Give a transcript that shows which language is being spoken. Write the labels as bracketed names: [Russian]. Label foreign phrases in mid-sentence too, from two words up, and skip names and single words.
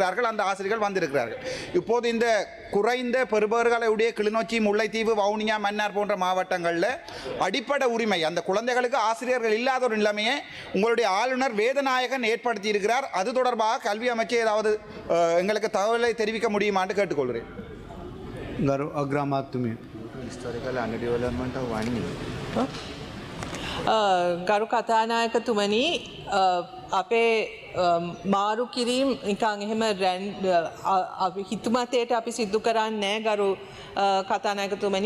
[Tamil] அந்த ஆசிரியர்கள் வந்திருக்கிறார்கள். இப்போது இந்த குறைந்த பெறுபவர்களுடைய கிளிநொச்சி, முல்லைத்தீவு, வவுனியா, மன்னார் போன்ற மாவட்டங்களில் அடிப்படை உரிமை அந்த குழந்தைகளுக்கு ஆசிரியர்கள் இல்லாத ஒரு நிலைமையை உங்களுடைய ஆளுநர் வேதநாயகன் ஏற்படுத்தி இருக்கிறார். அது தொடர்பாக கல்வி அமைச்சர் ஏதாவது எங்களுக்கு தகவலை தெரிவிக்க முடியுமான்னு கேட்டுக்கொள்கிறேன். [Sinhala] ගරු කතානායකතුමනි, අපේ මාරු කිරීම් නිකං එහෙම හිතුමතයට අපි සිද්ධ කරන්නේ ගරු කතානායකතුමනි.